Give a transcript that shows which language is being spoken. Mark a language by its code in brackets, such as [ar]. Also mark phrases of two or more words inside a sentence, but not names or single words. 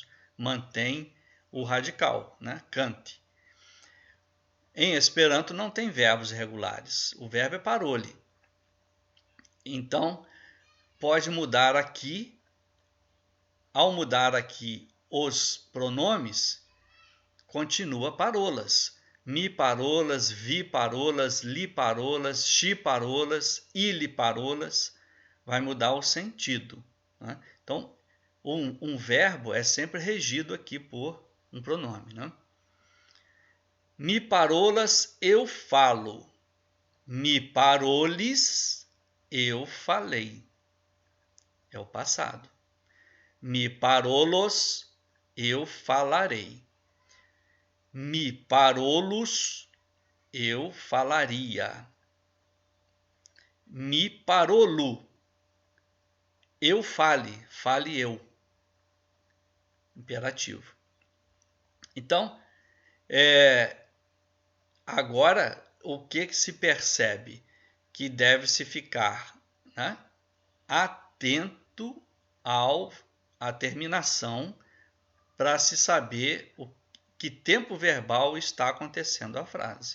[pt] Mantém o radical, né? Cante. Em Esperanto não tem verbos irregulares. O verbo é parole. Então, pode mudar aqui. Ao mudar aqui os pronomes, continua parolas. [eo] Mi parolas, vi parolas, li parolas, she parolas, ili parolas. [pt] Vai mudar o sentido, né? Então, um verbo é sempre regido aqui por um pronome, né? [eo] Mi parolas, [pt] eu falo. [eo] Mi parolis, [pt] eu falei. É o passado. [eo] Mi parolos, [pt] eu falarei. [eo] Mi parolos, [pt] eu falaria. [eo] Mi parolo, [pt] eu fale, fale eu. Imperativo. Então, agora o que se percebe? Que deve-se ficar, né, atento à terminação para se saber que tempo verbal está acontecendo a frase.